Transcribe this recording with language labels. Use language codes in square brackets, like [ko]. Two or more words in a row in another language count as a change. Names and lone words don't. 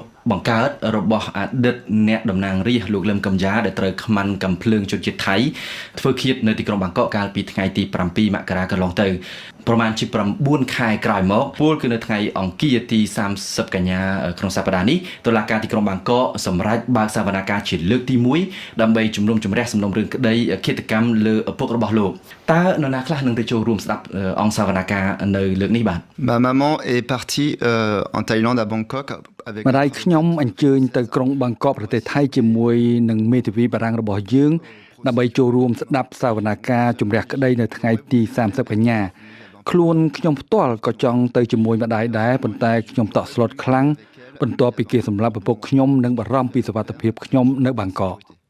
[km] បង្កើតរបស់អតីតអ្នកតំណាងរាស្ត្រលោកលឹមកំយ៉ាដែលត្រូវខ្មាន់កំភ្លើងជនជាតិថៃធ្វើឃាតនៅទីក្រុងបាងកកកាលពីថ្ងៃទី7មករាកន្លងទៅប្រមាណជា9ខែក្រោយមកពលគឺនៅថ្ងៃអង្គារទី30កញ្ញាក្នុងសប្តាហ៍នេះតុលាការទីក្រុងបាងកកសម្រេចបើកសវនកម្មជាលើកទី1ដើម្បីជំនុំជម្រះសំណុំរឿងក្តីឃាតកម្មលើឪពុករបស់លោកតើនរណាខ្លះនឹងទៅចូលរួមស្ដាប់អង្គសវនកម្មនៅលើកនេះបាទ [fr] Ma maman est partie en Thaïlande à Bangkok avec [km] ម្ដាយខ្ញុំអញ្ជើញទៅក្រុងបាងកកប្រទេសថៃជាមួយនឹងមេធាវីបារាំងរបស់យើងដើម្បីចូលរួមស្ដាប់សវនកម្មជំរះក្តីនៅថ្ងៃទី30កញ្ញាខ្លួនខ្ញុំផ្ទាល់ក៏ចង់ទៅជាមួយម្ដាយដែរប៉ុន្តែខ្ញុំតក់ស្លុតខ្លាំងបន្ទាប់ពីគេសម្លាប់ឪពុកខ្ញុំនិងបារម្ភពីសុវត្ថិភាពខ្ញុំនៅបាងកក